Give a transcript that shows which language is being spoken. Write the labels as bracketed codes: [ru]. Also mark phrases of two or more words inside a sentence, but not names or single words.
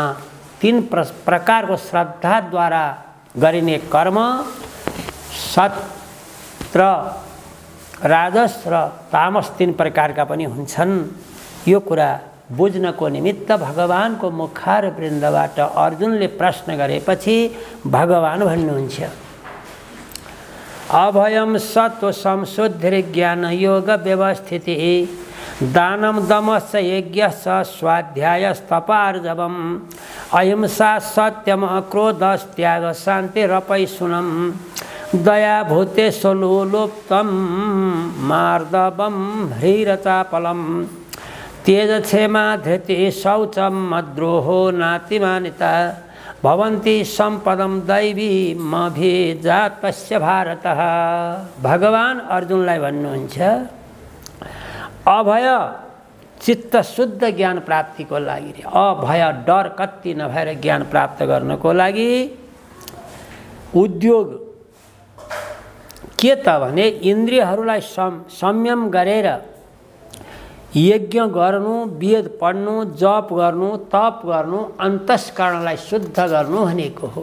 [ne] 3 प्रकारको श्रद्धाद्वारा गरिने कर्म सत्र, राजस र तामस 3 प्रकारका पनि हुन्छन्। यो कुरा बुझ्नको निमित्त भगवानको मुखार वृन्दबाट अर्जुनले प्रश्न गरेपछि भगवान भन्नुहुन्छ, [sa] अभयम सत्व संशुद्धिर ज्ञान योग व्यवस्थिति दानम दमश्च यज्ञश्च स्वाध्यायस्तपार्जवम् अहिंसा सत्यम अक्रोधस्त्याग शान्तिरपैशुनम् दया भूते स्वलोलुप्तम मार्दवम ह्रीरचापलम तेज क्षेमा धृति शौचम मद्रोहो नातिमानिता भवन्ति सम्पदम दैवी मभिजातस्य भारत। [ne] भगवान अर्जुनलाई भन्नुहुन्छ, अभय चित्त शुद्ध ज्ञान प्राप्तिको लागि, अभय डर कति नभएर ज्ञान प्राप्त गर्नको लागि उद्योग के त भने इन्द्रियहरूलाई संयम गरेर यज्ञ गर्नु, वेद पढ्नु, जप गर्नु, तप गर्नु, अन्तस्करणलाई शुद्ध गर्नु भनेको हो।